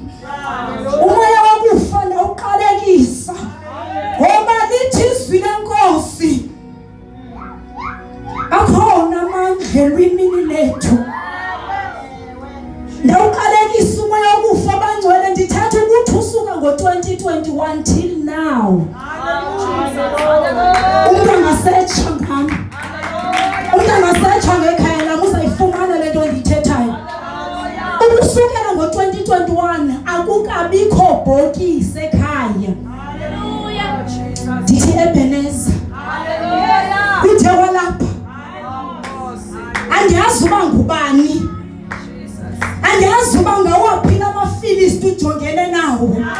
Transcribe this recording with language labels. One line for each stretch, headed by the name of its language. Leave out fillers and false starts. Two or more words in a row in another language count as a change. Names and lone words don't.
Xhosa: Umoya wokufa ndawuqalekisa ngoba lithi izwi lenkosi akhona amandla elwimini lethu. Ndawuqalekisa umoya wokufa abangcwele ndithatha ukuthi usuka ngo-2021
English: till now.
Xhosa: Umuntu angasetsha ngami, umuntu angasetsha ngekhaya lam uzayifumana le nto ndiyithethayo. Ukusukela ngo-2021 akukabikho bhokisi ekhaya. Ndithi Ebeneza kuthe kwalapha andiyazi uba ngubani, andiyazi uba ngawaphi namafilisti ujongene nawo.